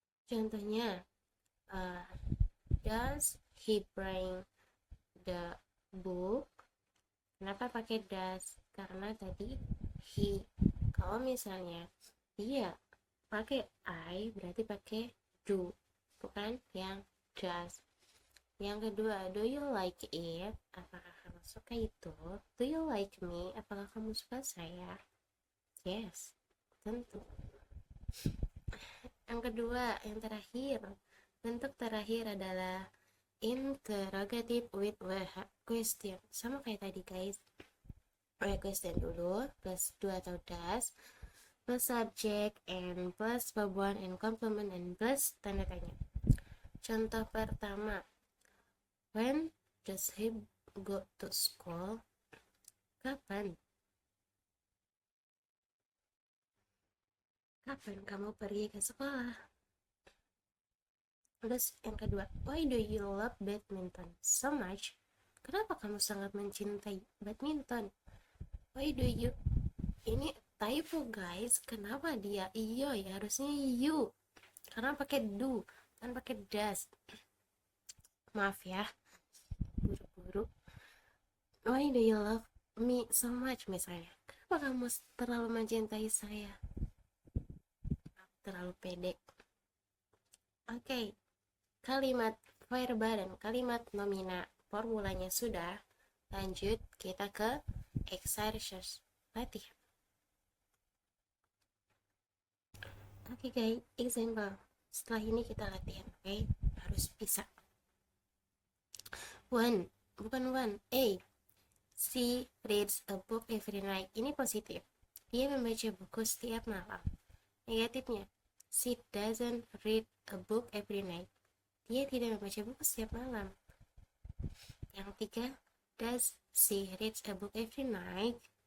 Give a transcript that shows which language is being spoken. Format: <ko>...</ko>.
<id>Contohnya,</id> <en>does he bring the book?</en> <id>Kenapa pakai does? Karena tadi he. Kalau misalnya dia pakai I, berarti pakai do, bukan yang does. Yang kedua,</id> <en>do you like it?</en> <id>Apakah kamu suka itu?</id> <en>Do you like me?</en> <id>Apakah kamu suka saya?</id> <en>Yes,</en> <id>tentu. Yang kedua, yang terakhir, bentuk terakhir adalah</id> <en>interrogative with question.</en> <id>Sama kayak tadi guys.</id> <en>Question</en> <id>dulu,</id> <en>plus do</en> <id>atau</id> <en>does, plus subject and plus verb one and complement and plus</en> <id>tanda tanya. Contoh pertama,</id> <en>when does he go to school?</en> <id>Kapan kamu pergi ke sekolah? Terus yang kedua,</id> <en>why do you love badminton so much?</en> <id>Kenapa kamu sangat mencintai badminton?</id> <en>Why do you,</en> <id>ini typo guys, kenapa dia iyo ya, harusnya you karena pakai do kan pakai does. Maaf ya, buru-buru.</id> <en>Why do you love me so much,</en> <id>misalnya, kenapa kamu terlalu mencintai saya, terlalu pede. Oke, kalimat verba dan kalimat nomina formulanya sudah. Lanjut kita ke exercise latihan.</id> <en>Oke guys, example.</en> <id>Setelah ini kita latihan, oke? Harus bisa. Bukan one. A.</id> <en>She reads a book every night.</en> <id>Ini positif. Dia membaca buku setiap malam. Negatifnya,</id> <en>she doesn't read a book every night.</en> <id>Dia tidak membaca buku setiap malam. Yang ketiga,</id> <en>does she read a book every night?</en>